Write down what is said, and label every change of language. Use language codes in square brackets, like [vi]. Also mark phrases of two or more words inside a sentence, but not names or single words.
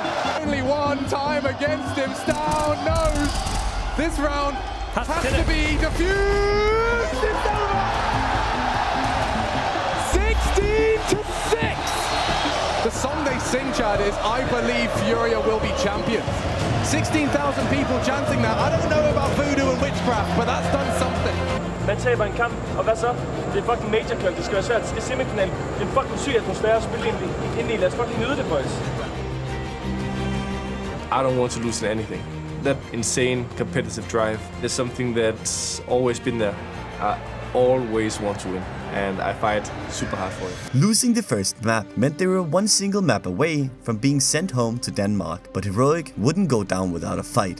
[en] Only one time against him. Stown knows this round has to be diffused. It's over. 16-6. The song they sing, Chad, is I Believe Furia Will Be Champions. 16,000 people chanting that. I don't know about voodoo and witchcraft, but that's done something. [da] Man taber en kamp, og hvad så? Det er fucking major kamp, det skal være svært. Det er semifinal. Det er en fucking syg atmosfære at spille ind i. Lad os fucking nyde det, boys. [en] I don't want to lose in anything. That insane competitive drive is something that's always been there. I always want to win, and I fight super hard for it. Losing the first map meant they were one single map away from being sent home to Denmark, but Heroic wouldn't go down without a fight.